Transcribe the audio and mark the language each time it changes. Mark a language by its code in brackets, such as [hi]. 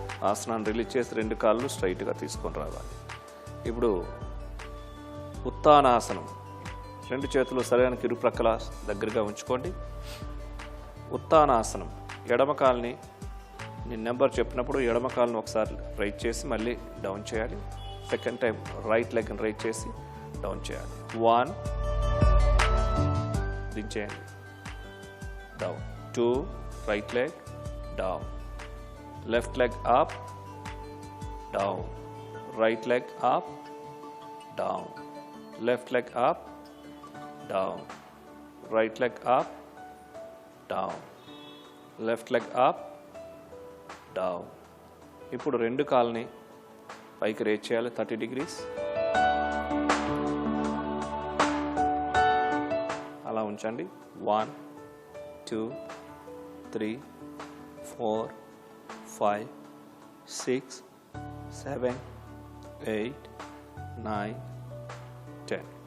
[te] ఆసనాన్ని release చేసి రెండు కాళ్ళు స్ట్రైట్గా తీసుకొని రావాలి. ఇప్పుడు ఉత్తానాసనం, రెండు చేతులు శరీరానికి ఇరుప్రక్కల దగ్గరగా ఉంచుకోండి. ఉత్తానాసనం, ఎడమ కాల్ని నేను నెంబర్ చెప్పినప్పుడు ఎడమ కాళ్ళని ఒకసారి రైట్ చేసి మళ్ళీ డౌన్ చేయాలి. సెకండ్ టైం రైట్ లెగ్ని రైట్ చేసి డౌన్ చేయాలి. [en] 1, [te] దించేయండి, [en] down, 2, right leg, down, left leg up, down, right leg up, down, left leg up, down, right leg up, down, left leg up, down. [te] ఇప్పుడు రెండు కాళ్ళని పైకి raise చేయాలి [en] 30 degrees. [te] అలా ఉంచండి. 1, 2, 3 4 5 6 7 8 9 10.